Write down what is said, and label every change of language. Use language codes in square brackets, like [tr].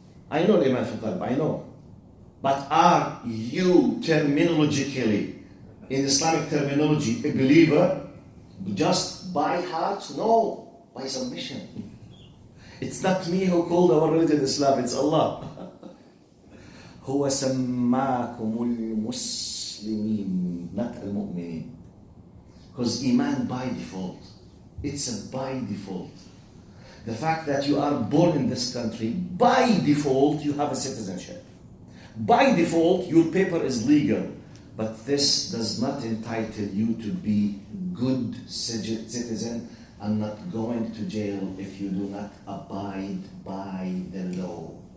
[en] I know [ar] al-Iman fil qalb, [en] I know. But are you terminologically, in Islamic terminology, a believer just by heart? No, by submission. It's not me who called our religion Islam, it's Allah. [ar] هو سماكم المسلمين, [en] not [ar] المؤمنين. [en] Because Iman by default, it's a by default. The fact that you are born in this country, by default you have a citizenship. By default your paper is legal. But this does not entitle you to be good citizen and not going to jail if you do not abide by the law.